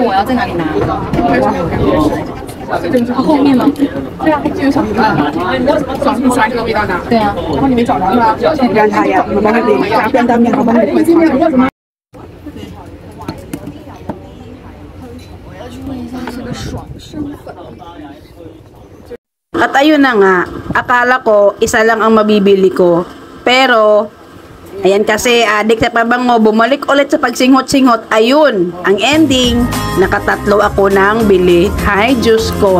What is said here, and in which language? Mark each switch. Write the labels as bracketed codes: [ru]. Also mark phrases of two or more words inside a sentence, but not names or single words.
[zh] 我要在哪里拿？后面吗？对啊，就小鱼干。小鱼干这个味道呢？对啊。然后你没找着是吧？现在他呀，我帮他给拿便当面，我帮他给炒。我要去问一下这个爽身粉。 [tl] At ayun na nga, akala ko isa lang ang mabibili ko. Pero, ayan kasi adik sa pabango, bumalik ulit sa pagsinghot-singhot. Ayun, ang ending, nakatatlo ako ng bili. Hay, Diyos ko.